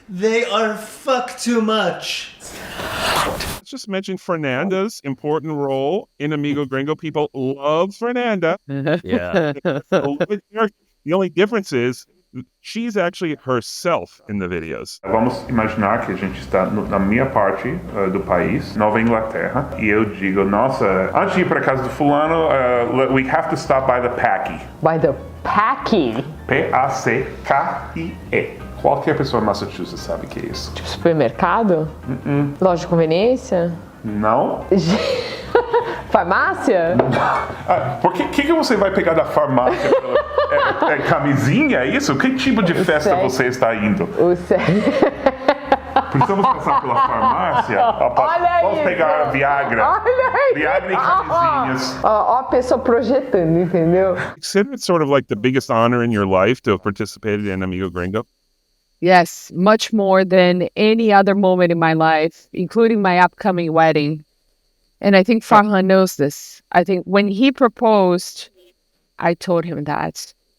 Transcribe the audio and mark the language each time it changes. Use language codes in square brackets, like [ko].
[en] They are fuck too much. Let's just mention Fernanda's important role in Amigo Gringo. People love Fernanda. Yeah. The only difference is she's actually herself in the videos. [pt] Vamos imaginar que a gente está na minha parte do país, Nova Inglaterra, e eu digo, nossa, antes de ir para casa do fulano, [en] we have to stop by the Packy. By the Packy? P-A-C-K-I-E. [pt] Qualquer pessoa em Massachusetts sabe o que é isso. Tipo supermercado? Loja de conveniência? Não. Farmácia? Por que você vai pegar da farmácia? Camisinha, é isso? Que tipo de festa você está indo? Precisamos passar pela farmácia? Vamos pegar a Viagra. Viagra e camisinhas. Ó a pessoa projetando, entendeu? [en] Consider it sort of like the biggest honor in your life to have participated in Amigo Gringo. Yes, much more than any other moment in my life, including my upcoming wedding. And I think Farhan knows this. I think when he proposed, I told him that.